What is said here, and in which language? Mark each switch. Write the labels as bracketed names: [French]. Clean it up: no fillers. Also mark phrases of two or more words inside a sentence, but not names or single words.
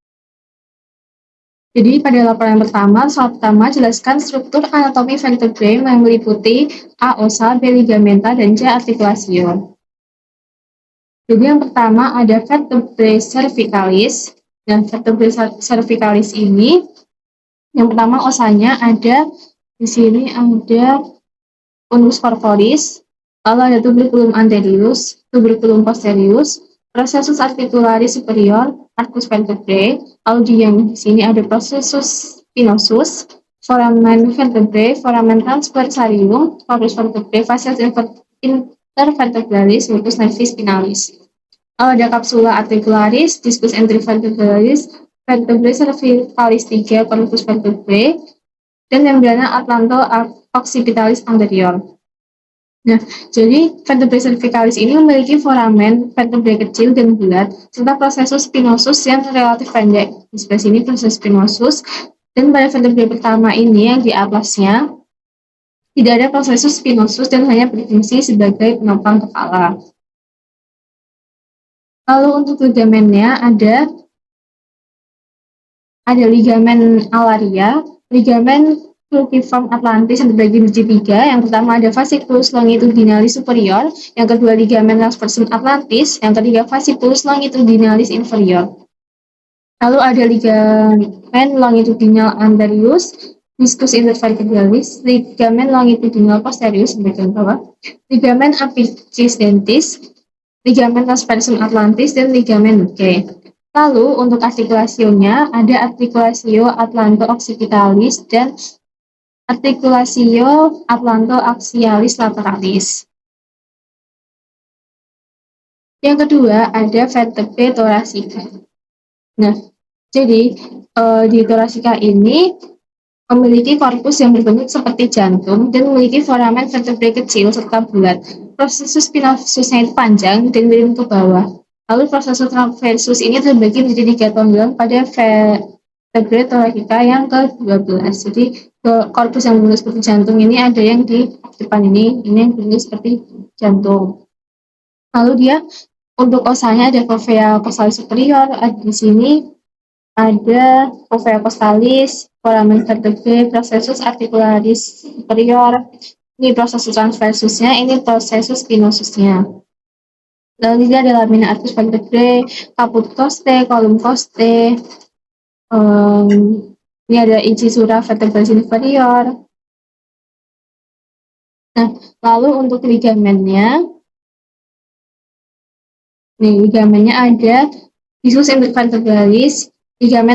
[Indonesian] Jadi pada laporan pertama, soal pertama jelaskan struktur anatomi vertebrae yang meliputi A. Ossa, B. Ligamenta, dan C. Articulatio. Jadi yang pertama ada [Latin] vertebrae cervicalis. [Indonesian] Nah, [Latin] vertebrae cervicalis [Indonesian] ini yang pertama osanya ada di sini ada [Latin] unus corporis, [Indonesian] lalu ada [Latin] tuberculum anterius, tuberculum posterius, processus articularis superior, arcus vertebrae, [Indonesian] lalu di sini ada [Latin] processus spinosus, foramen vertebrae, foramen transversarium, corpus vertebrae, fascia intervertebralis, locus nervi spinalis. Ada kapsula articularis, discus intervertebralis, vertebrae cervicalis 3, corpus vertebrae, dan membrana atlanto-occipitalis anterior. [Indonesian] Nah, jadi [Latin] vertebrae cervicalis [Indonesian] ini memiliki [Latin] foramen vertebrae [Indonesian] kecil dan bulat, serta [Latin] processus spinosus [Indonesian] yang relatif pendek. Di sebelah sini proses spinosus, dan pada vertebrae pertama ini yang di atlasnya, tidak ada [Latin] processus spinosus [Indonesian] dan hanya berfungsi sebagai penopang kepala. Lalu untuk ligamennya ada ligamen alaria, ligamen [Latin] cruciform atlantis [Indonesian] yang terbagi menjadi 3. Yang pertama ada [Latin] fasciculus longitudinalis superior, [Indonesian] yang kedua [Latin] ligamen transversum atlantis, [Indonesian] yang ketiga [Latin] fasciculus longitudinalis inferior. [Indonesian] Lalu ada [Latin] ligamen longitudinal anterius, discus intervertebralis, ligamen longitudinal posterius [Indonesian] di bagian bawah, [Latin] ligamen apicis dentis, ligamen transversum atlantis, dan ligamen K. [Indonesian] Lalu untuk artikulasionya ada artikulasio atlanto-occipitalis dan artikulasio [Latin] atlanto-axialis lateralis. [Indonesian] Yang kedua ada [Latin] vertebrae thoracika. [Indonesian] Nah, jadi di thoracika ini memiliki korpus yang berbentuk seperti jantung dan memiliki [Latin] foramen vertebrae [Indonesian] kecil serta bulat. [Latin] Processus spinosusnya [Indonesian] itu panjang dan miring ke bawah. Lalu [Latin] processus transversus [Indonesian] ini terbagi menjadi 3 tonggang pada vertebrae thoracika yang ke-12. Jadi korpus yang berbentuk seperti jantung ini ada yang di depan ini yang berbentuk seperti jantung. Lalu dia untuk osanya ada [Latin] fovea costalis superior, [Indonesian] di sini ada [Latin] fovea costalis, foramen vertebrae, processus articularis superior, [Indonesian] ini [Latin] processus transversusnya, [Indonesian] ini [Latin] processus spinosusnya. [Indonesian] Lalu dia ada [Latin] lamina arcus vertebrae, caput costae, column costae, [Indonesian] ini ada [Latin] incisura vertebralis inferior. [Indonesian] Nah, lalu untuk ligamennya, ligamennya ada [Latin] discus intervertebralis, [Indonesian] ligamen